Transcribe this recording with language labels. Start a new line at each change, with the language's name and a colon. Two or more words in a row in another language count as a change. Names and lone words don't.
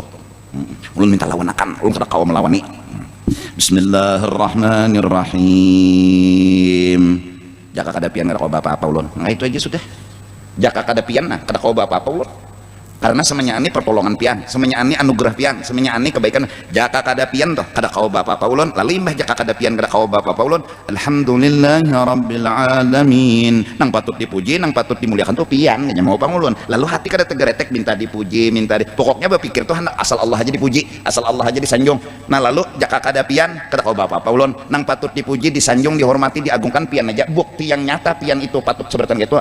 Banjar: Ulun minta lawan akan, ulun kada kau melawani. Bismillahirrahmanirrahim. Jaka kada pian kada kau apa-apa ulun. Nah itu aja sudah. Jaka kada pian nah kada kau apa-apa ulun. Karena semuanya ini pertolongan pian, semuanya ini anugerah pian, semuanya ini kebaikan. Jaka kada pian toh kada kau bapak ulun, lalu imbah jaka kada pian kada kau bapak ulun,
Arabic: alhamdulillahi rabbil alamin.
Banjar: Nang patut dipuji, nang patut dimuliakan tuh pian, nya mau pangulun. Lalu hati kada tegeretek minta dipuji, pokoknya berpikir tuh asal Allah aja dipuji, asal Allah aja disanjung. Nah lalu jaka kada pian kada kau bapak ulun, nang patut dipuji, disanjung, dihormati, diagungkan pian aja. Bukti yang nyata pian itu patut seberatan gitu.